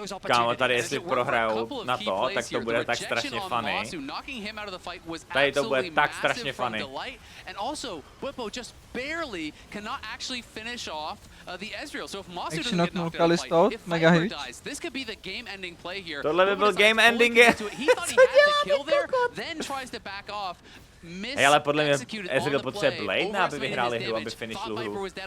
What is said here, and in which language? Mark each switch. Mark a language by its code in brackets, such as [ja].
[cs] Kámo, tady jestli prohrajou na to, tak to bude tak strašně funny. Tady to bude tak strašně funny. [en] And also, Whippo just barely cannot actually finish off the Ezreal. So if Masu doesn't get knocked out of the fight, if Viper dies, this could be the game-ending play here. [cs] Tohle by byl game-ending. [en] He thought he had the kill there, then tries to back off. [cs] Hej, ale podle mě Ezreal potřebuje Blade, aby vyhráli hru, aby finishli hru.